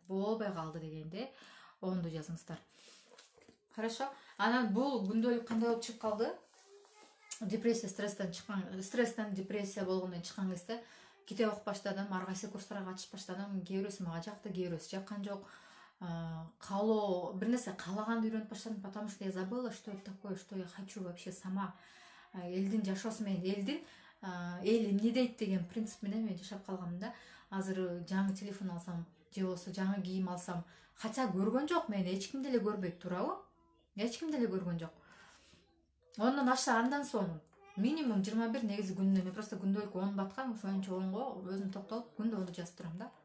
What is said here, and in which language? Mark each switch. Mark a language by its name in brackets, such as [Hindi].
[Kyrgyz] Болбой калды дегенде 10ду жазыңыздар. Хорошо. Анан бул күндөлүк кандай болуп чыгып калды? Депрессия, стресстен депрессия болгондон чыккан кезде китеп окуп баштадым, ар кайсы курстарга катышып баштадым. Кээ бирөөсү мага жакты, кээ бирөөсү жаккан жок. Каалоо, бир нерсе каалаганды үйрөнүп баштадым, [Russian] потому что я забыла, что это такое, что я хочу вообще сама. [Kyrgyz] Элдин жашоосу менен эл эмне дейт деген принцип менен мен жашап калганмын да. Азыр жаңы телефон алсам, же болбосо жаңы кийим алсам, хотя көргөн жок, мени эч ким деле көрбөйт, туурабы? Эч ким деле көргөн жок. Ондон ашса андан соң минимум 21 негизи күнүнө, мен просто күндөлүккө 10 баткан, ошончо 10го өзүм токтолуп күндө 10ду жазып турам да.